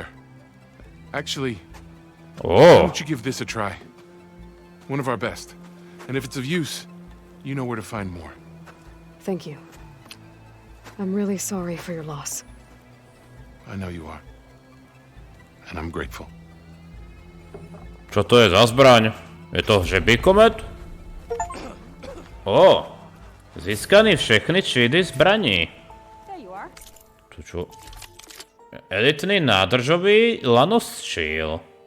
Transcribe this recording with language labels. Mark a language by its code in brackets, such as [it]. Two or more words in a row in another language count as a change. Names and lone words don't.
[en] Actually, why don't you give this a try? One of our best. And if it's of use, you know where to find more. Thank you. I'm really sorry for your loss. I know you are. And I'm grateful. [sk] Čo to je za zbraň? Je to hřebíkomet? [cs] Získaný všechny třídy zbraní. [sk] To čo? [cs] Elitný nádržový lanostříl.